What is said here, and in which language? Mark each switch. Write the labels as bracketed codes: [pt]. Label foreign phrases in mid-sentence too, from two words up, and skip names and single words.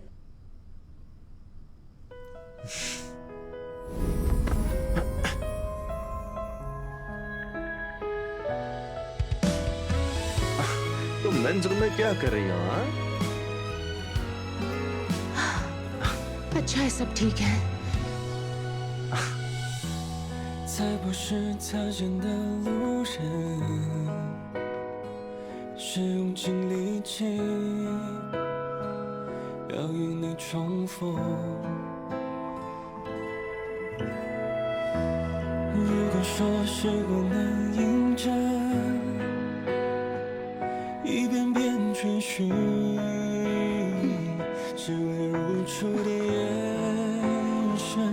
[hi] तुम [en] men's room [hi] में क्या कर रही हो? हाँ? अच्छा है, सब ठीक है। [zh] 才不是擦肩的路人，是用尽力气要与你重逢。如果说时光能印证，一遍遍追寻，只为如初的眼神。